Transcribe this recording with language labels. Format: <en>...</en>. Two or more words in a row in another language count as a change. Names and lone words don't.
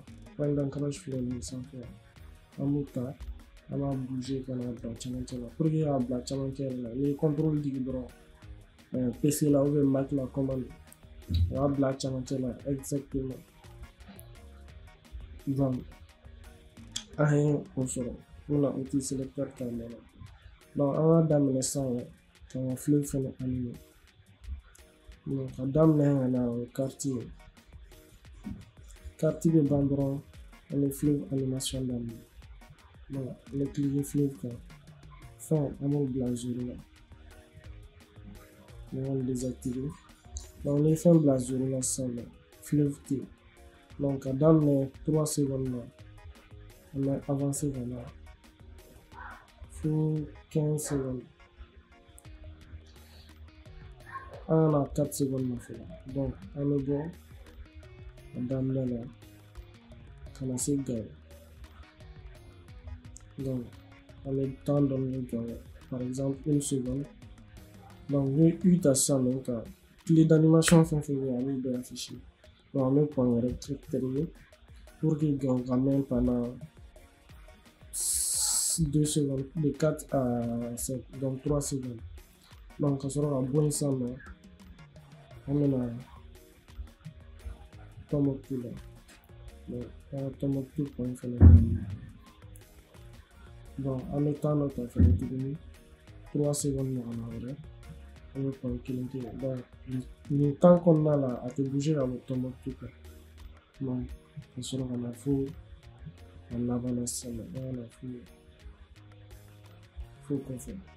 <fr>Point d'ancrage fleuve sans faire. On a bougé quand on a bloqué là. Pour qu'il y ait un bloc là. Les contrôles du bras. PC là, on va mettre la commande. On va bloquer là. Exactement. Donc,</fr> <bm>an ye o sɔrɔ n bɛna</bm> <fr>outil selecteur</fr> <bm>ta nɔ la donc an b'a daminɛ sisan ka n ka fleuve fɛnɛ animer donc ka daminɛ ka na o carte ye carte bɛ ban dɔrɔn an bɛ fleuve animation daminɛ donc an bɛ cliquer fleuve kan fin an b'o bila zéro la</bm> <fr>on va le désactiver</fr> <bm>donc ni fɛn bila zéro la sisan fleuve tɛ yen donc ka daminɛ</bm> <fr>3 secondes</fr> <bm>la</bm> <fr>on va avancer</fr> <bm>ka na fo</bm> <fr>15 secondes</fr> <bm>an na</bm> <fr>4 secondes</fr> <bm>na fɔlɔ donc an bɛ bɔ ka daminɛ la ka na se gawo donc an bɛ temps dɔɔni gawo</bm> <fr>par exemple 1 seconde</fr> <bm>donc ni U ta sisan nɔ ka</bm> <fr>clé d'animation</fr> <bm>fɛn fɛn bɛ yen a b'o bɛɛ afficher donc an bɛ point wɛrɛ créer</bm> <fr>pour que</fr> <bm>gawo ka mɛn pendant</bm> <fr>2 secondes de 4 à 5</fr> <bm>donc</bm> <fr>3 secondes</fr> <bm>donc ka sɔrɔ ka bɔ yen sisan nɔ an bɛna Tombouctou la donc an ka Tombouctou point fɛnɛ donc an bɛ temps dɔ ta fɛnɛ tuguni</bm> <fr>3 secondes</fr> <bm>ɲɔgɔnna wɛrɛ an bɛ point kelen kɛ yen donc nin temps kɔnɔna la a tɛ bouger ka bɔ Tombouctou kan donc ka sɔrɔ ka na fo a laban na sisan nɔ an ka na fo kɔfɛ</bm>